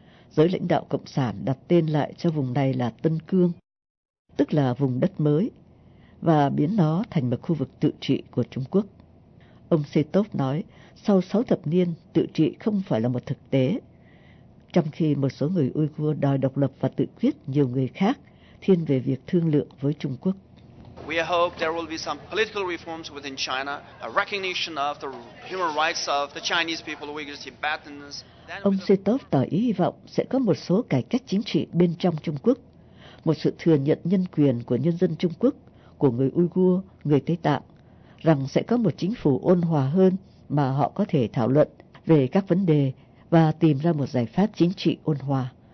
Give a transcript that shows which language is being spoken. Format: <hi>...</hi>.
<vi>Giới lãnh đạo Cộng sản đặt tên lại cho vùng này là Tân Cương, tức là vùng đất mới, và biến nó thành một khu vực tự trị của Trung Quốc. Ông Saitov nói, sau 6 thập niên, tự trị không phải là một thực tế. Trong khi một số người Uyghur đòi độc lập và tự quyết, nhiều người khác thiên về việc thương lượng với Trung Quốc.</vi> <en>We hope there will be some political reforms within China, a recognition of the human rights of the Chinese people, Uyghurs, Tibetans.</en> <vi>Ông Saitov tỏ ý hy vọng sẽ có một số cải cách chính trị bên trong Trung Quốc, một sự thừa nhận nhân quyền của nhân dân Trung Quốc, của người Uyghur, người Tây Tạng, rằng sẽ có một chính phủ ôn hòa hơn mà họ có thể thảo luận về các vấn đề và tìm ra một giải pháp chính trị ôn hòa.</vi>